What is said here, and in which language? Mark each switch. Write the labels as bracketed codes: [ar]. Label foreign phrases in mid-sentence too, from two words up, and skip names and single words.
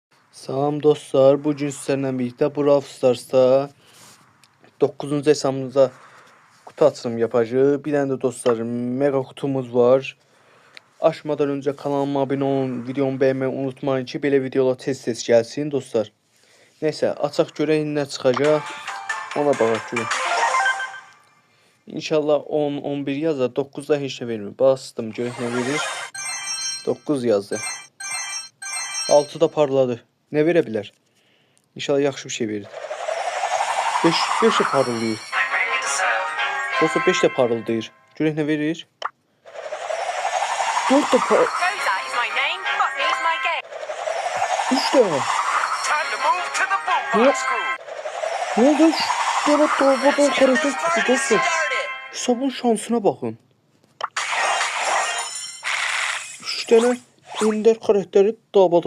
[tr] Salam dostlar, bugün sizlerle birlikte Brawl Stars'ta 9. hesabımıza kutu açılımı yapacağız. Bir tane de dostlar mega kutumuz var. Açmadan önce kanalıma abone olun, videomu beğenmeyi unutmayın ki böyle videolar tez gelsin dostlar. Neyse, [az] açaq görək nə çıxacaq. Ona baxaq görək. İnşallah 10, 11 yazar, 9'da heç nə vermir. Bastım, görək nə verir. 9 yazdı. [tr] 6 da parladı. Ne verebilir? [az] İnşallah yaxşı bir şey verir. 5 de parıldayır. Dostlar 5 de parıldayır. Görək nə verir? 4 de par... 3 de var. [tr] Ne oldu? Yana doğmadan karakter çıktı dostlar. Hesabın şansına bakın. 3 tane ender karakteri davada.